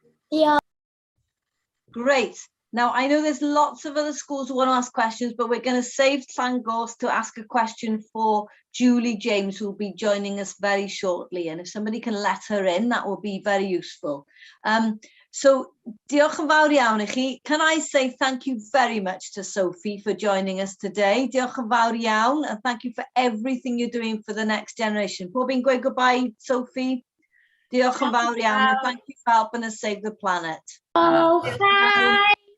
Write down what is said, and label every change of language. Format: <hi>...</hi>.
<en>Yeah. Great. Now, I know there's lots of other schools who want to ask questions, but we're going to save Llangos to ask a question for Julie James, who will be joining us very shortly. And if somebody can let her in, that will be very useful.</en> <cy>So, diolch yn fawr iawn I chi.</cy> <en>Can I say thank you very much to Sophie for joining us today?</en> <cy>Diolch yn fawr iawn,</cy> <en>and thank you for everything you're doing for the next generation.</en> <cy>Pob un gweud</cy> <en>goodbye, Sophie.</en> <cy>Diolch yn fawr iawn,</cy> <en>and thank you for helping us save the planet. Oh, bye.</en>